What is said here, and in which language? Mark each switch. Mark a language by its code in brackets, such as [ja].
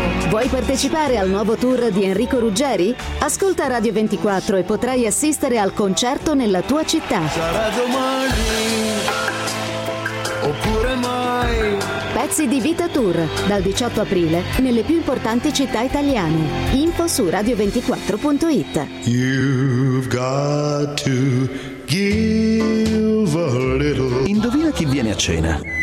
[it] Vuoi partecipare al nuovo tour di Enrico Ruggeri? Ascolta Radio 24 e potrai assistere al concerto nella tua città. Sarà domani oppure mai. Pezzi di Vita Tour dal 18 aprile nelle più importanti città italiane. Info su radio24.it. [en] You've got to give a little. [it] Indovina chi viene a cena.